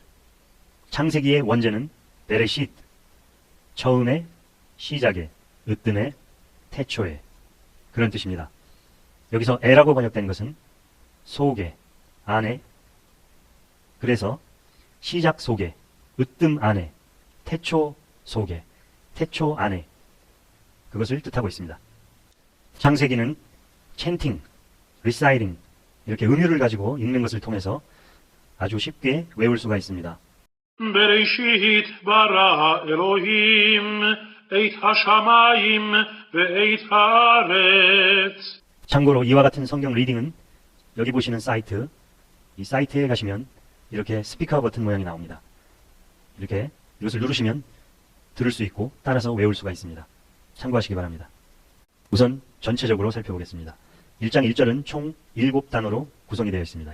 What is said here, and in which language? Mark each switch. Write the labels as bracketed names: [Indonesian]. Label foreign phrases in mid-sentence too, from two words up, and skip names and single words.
[Korean] 창세기의 원제는 베레시트, 처음에, 시작에, 으뜸에, 태초에, 그런 뜻입니다. 여기서 에라고 번역된 것은 속에, 안에, 그래서 시작 속에, 으뜸 안에, 태초 속에, 태초 안에, 그것을 뜻하고 있습니다. [English] 창세기는 chanting, reciting, [Korean] 이렇게 음유를 가지고 읽는 것을 통해서 아주 쉽게 외울 수가 있습니다. [Hebrew] בראשית ברא אלוהים את השמיים ואת הארץ. [Korean] 참고로 이와 같은 성경 리딩은 여기 보시는 사이트, 이 사이트에 가시면 이렇게 스피커 버튼 모양이 나옵니다. 이렇게 이것을 누르시면 들을 수 있고 따라서 외울 수가 있습니다. 참고하시기 바랍니다. 우선 전체적으로 살펴보겠습니다. 1장 1절은 총 7단어로 구성이 되어 있습니다.